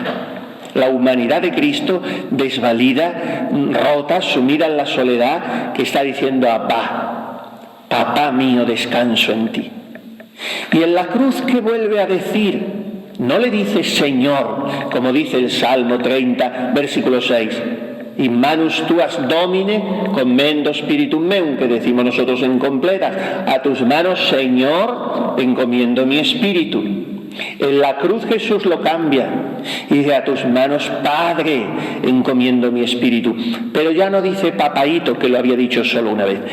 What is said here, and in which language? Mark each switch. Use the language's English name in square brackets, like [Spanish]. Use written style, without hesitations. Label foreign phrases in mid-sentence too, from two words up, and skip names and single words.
[Spanish] La humanidad de Cristo desvalida, rota, sumida en la soledad, que está diciendo Abba, papá mío, descanso en ti. Y en la cruz, ¿qué vuelve a decir? No le dice Señor, como dice el Salmo 30, versículo 6. [Latin] In manus tuas domine commendo spiritum meum, [Spanish] que decimos nosotros en completas. A tus manos, Señor, encomiendo mi espíritu. En la cruz Jesús lo cambia y dice, a tus manos, Padre, encomiendo mi espíritu. Pero ya no dice papaíto, que lo había dicho solo una vez.